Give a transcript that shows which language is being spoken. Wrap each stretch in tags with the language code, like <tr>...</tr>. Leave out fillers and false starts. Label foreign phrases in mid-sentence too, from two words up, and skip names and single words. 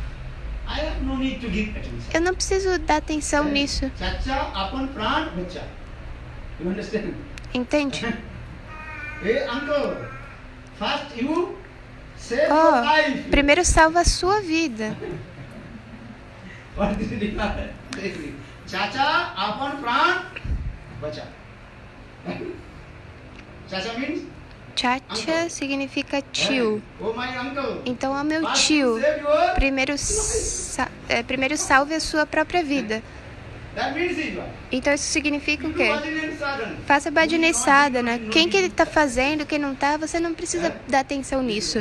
<pt>Eu não preciso dar atenção nisso. Entende? Oh, primeiro salva a sua vida.</pt> <hi>चाचा, अपन प्राण, बचा.</hi> <en>Chacha means?</en> <pt>Chacha significa tio.</pt> <en>Oh, my uncle.</en> <pt>Então, ó meu tio, primeiro salve a sua própria vida. Então isso significa o quê? Faça</pt> <hi>भजन साधना.</hi> <pt>Quem que ele está fazendo, quem não está, você não precisa dar atenção nisso.</pt>